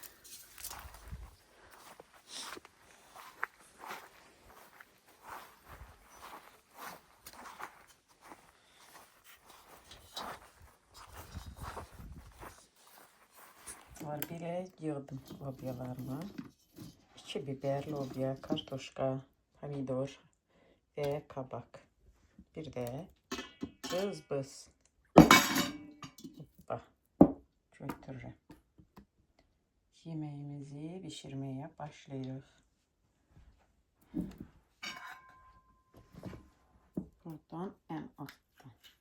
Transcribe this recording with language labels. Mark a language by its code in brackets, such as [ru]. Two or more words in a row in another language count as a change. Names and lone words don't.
[az] Var, belə yığdım lobyalarımı. 2 biber, lobya, kartoşka, pomidor və kabak. Bir də bız. Hoppa. Götürürüm. [tr] Yemeğimizi pişirmeye başlıyoruz. Buradan en alttan.